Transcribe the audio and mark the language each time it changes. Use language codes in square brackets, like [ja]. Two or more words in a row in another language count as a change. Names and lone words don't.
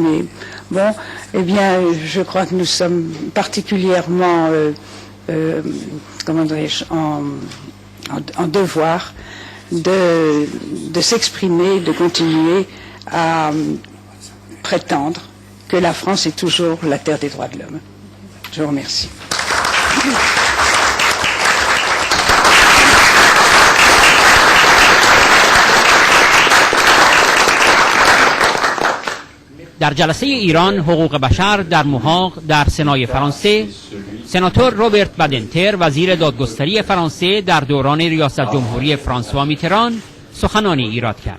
[fr] Et bon, eh bien, je crois que nous sommes particulièrement comment dirais-je, en devoir de s'exprimer, de continuer à prétendre que la France est toujours la terre des droits de l'homme. Je vous remercie. [fa] در جلسه ایران حقوق بشر در محاق در سنای فرانسه، سناتور روبرت بدنتر وزیر دادگستری فرانسه در دوران ریاست جمهوری فرانسوا میتران سخنانی ایراد کرد.